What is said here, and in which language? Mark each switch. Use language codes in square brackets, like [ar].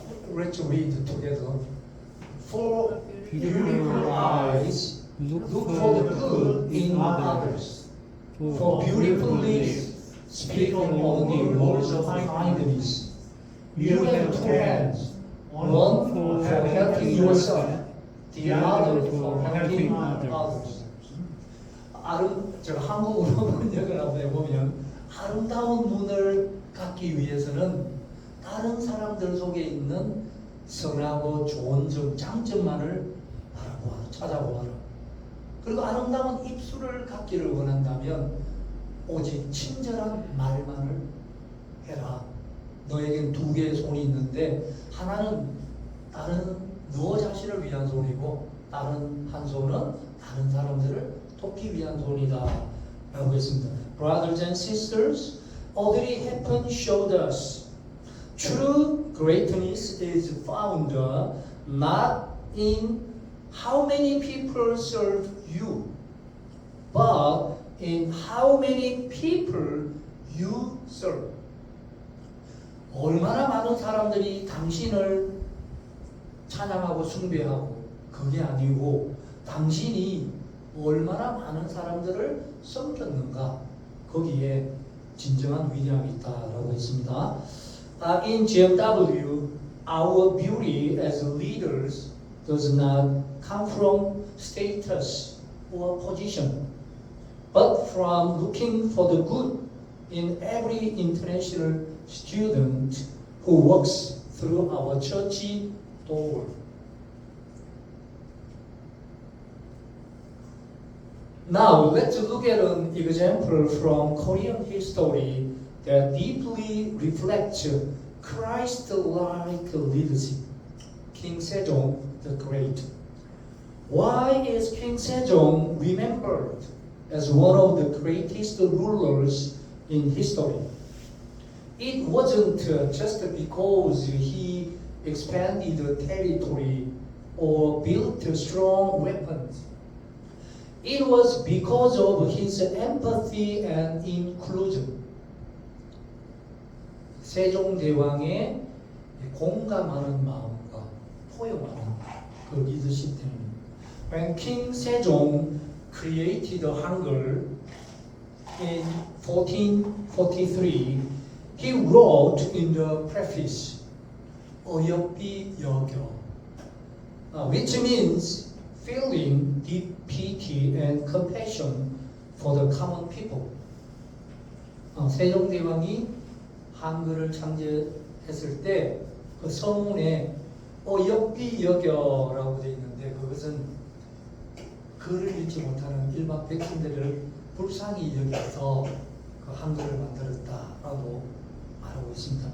[en] Let's read together. For beautiful eyes look for the good in others. For beautiful lips speak only words of kindness. You have two hands, one for helping yourself, the other for helping others. [ko] 제가 한국어로 번역을 한번 해보면 아름다운 눈을 갖기 위해서는 다른 사람들 속에 있는 선하고 좋은 점, 장점만을 바라보아라, 찾아보아라. 그리고 아름다운 입술을 갖기를 원한다면 오직 친절한 말만을 해라. 너에겐 두 개의 손이 있는데 하나는 너 자신을 위한 손이고 다른 한 손은 다른 사람들을 돕기 위한 손이다 라고 했습니다. [en] Brothers and sisters, Audrey Hepburn showed us true greatness is found not in how many people serve you, but in how many people you serve. [ko] 얼마나 많은 사람들이 당신을 찬양하고 숭배하고 그게 아니고 당신이 얼마나 많은 사람들을 섬겼는가 거기에 진정한 위대함이 있다라고 했습니다. [en] In GMW, our beauty as leaders does not come from status or position, but from looking for the good in every international student who walks through our church door. Now, let's look at an example from Korean history that deeply reflects Christ-like leadership. King Sejong the Great. Why is King Sejong remembered as one of the greatest rulers in history? It wasn't just because he expanded the territory or built strong weapons. It was because of his empathy and inclusion. [ko] 세종대왕의 공감하는 마음과 포용하는 그 리더십 때문입니다. [en] When King Sejong created Hangul in 1443, he wrote in the preface, [ko] 어여삐 여겨, [en] which means feeling deep pity and compassion for the common people. [ko] 세종대왕이 한글을 창제했을 때 그 서문에 어여삐 여겨라고 되어 있는데 그것은 글을 읽지 못하는 일반 백성들을 불쌍히 여겨서 그 한글을 만들었다라고 말하고 있습니다.